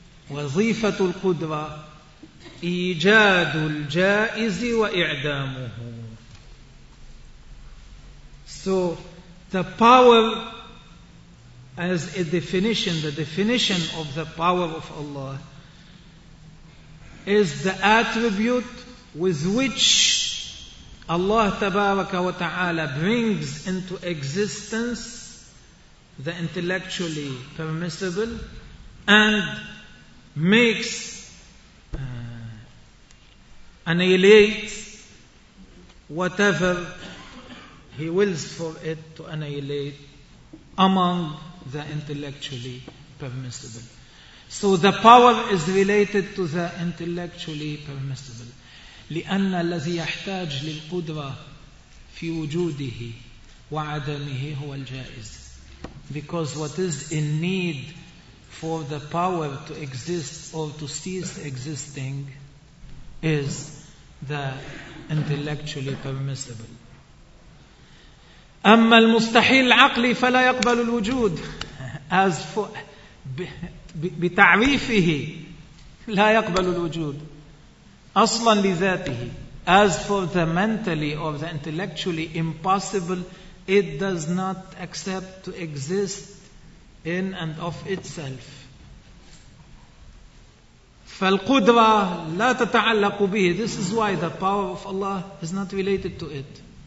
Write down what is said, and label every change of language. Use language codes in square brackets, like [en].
[ar] وظيفة القدرة إيجاد الجائز وإعدامه. [en] So the power, as a definition, the definition of the power of Allah is the attribute with which Allah tabaraka wa ta'ala brings into existence the intellectually permissible and makes, annihilates whatever He wills for it to annihilate among the intellectually permissible. So the power is related to the intellectually permissible. [ar] لأن الذي يحتاج للقدرة في وجوده وعدمه هو الجائز. [en] Because what is in need for the power to exist or to cease existing is the intellectually permissible. [ar] أما المستحيل العقلي فلا يقبل الوجود. [en] As for, [ar] بتعريفه لا يقبل الوجود أصلا لذاته. [en] As for the mentally or the intellectually impossible, it does not accept to exist in and of itself. [ar] فالقدره لا تتعلق به. [en] This is why the power of Allah is not related to it.